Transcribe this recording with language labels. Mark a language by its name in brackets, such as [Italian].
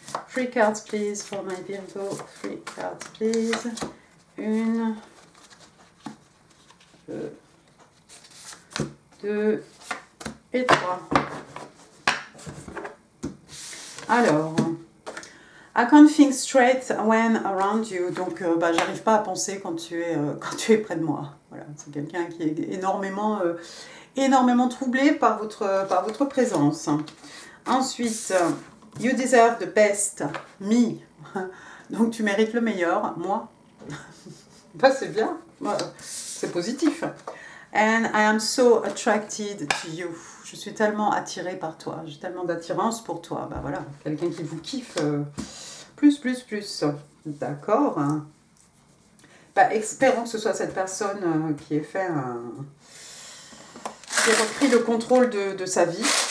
[English] 3 cards please for my Virgo. 3 cards please. [French] 1, 2 et 3. [English] Alors, I can't think straight when around you. [French] Donc, j'arrive pas à penser quand tu es près de moi. Voilà, c'est quelqu'un qui est énormément troublé par votre présence. [English] Ensuite, you deserve the best, me. [French] Donc, tu mérites le meilleur, moi. C'est bien, c'est positif. [English] And I am so attracted to you. [French] Je suis tellement attirée par toi. J'ai tellement d'attirance pour toi. Voilà, quelqu'un qui vous kiffe plus. D'accord. Espérons que ce soit cette personne qui ait repris le contrôle de sa vie.